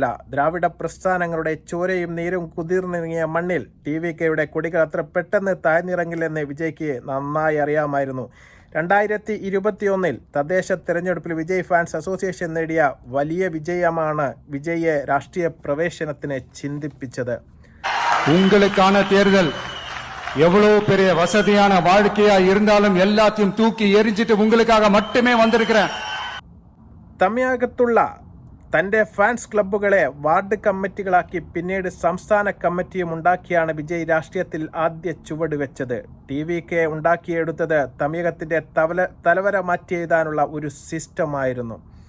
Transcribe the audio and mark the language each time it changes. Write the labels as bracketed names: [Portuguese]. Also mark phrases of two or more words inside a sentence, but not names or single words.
[Malayalam] ദ്രാവിഡ പ്രസ്ഥാനങ്ങളുടെ ചോരയും നീരും കുതിർന്നിറങ്ങിയ മണ്ണിൽ TVKയുടെ കൊടികൾ അത്ര പെട്ടെന്ന് താഴ്ന്നിറങ്ങില്ലെന്ന് വിജയ്ക്ക് നന്നായി അറിയാമായിരുന്നു. 2021 തദ്ദേശ തെരഞ്ഞെടുപ്പിൽ വിജയ് ഫാൻസ് അസോസിയേഷൻ നേടിയ വലിയ വിജയമാണ് വിജയെ രാഷ്ട്രീയ പ്രവേശനത്തിന് ചിന്തിപ്പിച്ചത്. [Tamil] உங்களுக்கான தேர்தல் எவ்வளவு பெரிய வசதியான வாழ்க்கையா இருந்தாலும் எல்லாத்தையும் தூக்கி எரிஞ்சிட்டு உங்களுக்காக மட்டுமே வந்திருக்கிறேன். [Malayalam] തമിഴകത്തുള്ള തൻ്റെ ഫാൻസ് ക്ലബ്ബുകളെ വാർഡ് കമ്മിറ്റികളാക്കി പിന്നീട് സംസ്ഥാന കമ്മിറ്റിയും ഉണ്ടാക്കിയാണ് വിജയ് രാഷ്ട്രീയത്തിൽ ആദ്യ ചുവട് വെച്ചത്. TVK ഉണ്ടാക്കിയെടുത്തത് തമിഴകത്തിൻ്റെ തലവര മാറ്റിയെഴുതാനുള്ള ഒരു സിസ്റ്റമായിരുന്നു.